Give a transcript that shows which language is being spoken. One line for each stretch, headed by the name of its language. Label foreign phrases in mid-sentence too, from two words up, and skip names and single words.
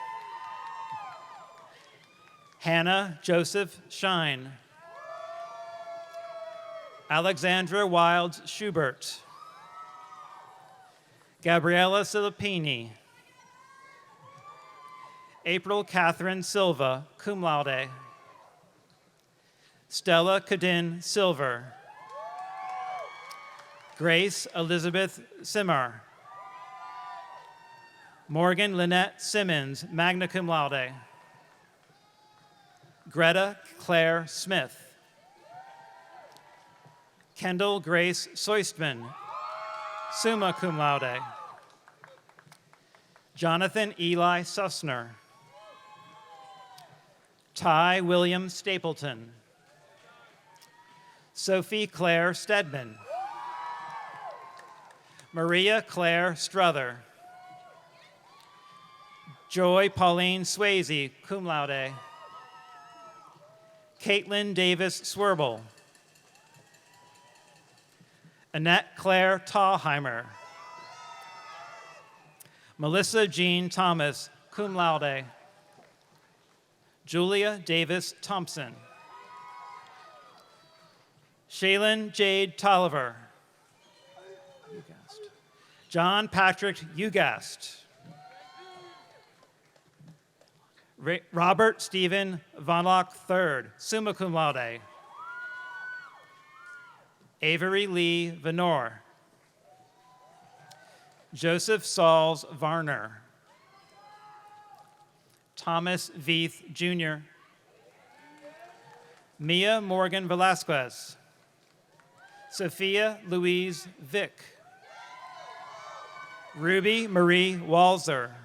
English: Hannah Joseph Shine. Alexandra Wilds Schubert. Gabriella Silipini. April Catherine Silva,
Latin: cum laude.
English: Stella Cadin Silver. Grace Elizabeth Simmer. Morgan Lynette Simmons,
Latin: magna cum laude.
English: Greta Claire Smith. Kendall Grace Soistman,
Latin: summa cum laude.
English: Jonathan Eli Sussner. Ty William Stapleton. Sophie Claire Stedman. Maria Claire Struther. Joy Pauline Swayze,
Latin: cum laude.
English: Caitlin Davis Swerble. Annette Claire Tallheimer. Melissa Jean Thomas,
Latin: cum laude.
English: Julia Davis Thompson. Shaylin Jade Tolliver. John Patrick Ugast. Robert Stephen Vonlock III,
Latin: summa cum laude.
English: Avery Lee Venor. Joseph Sauls Varner. Thomas Veith Jr. Mia Morgan Velasquez. Sophia Louise Vick. Ruby Marie Walzer.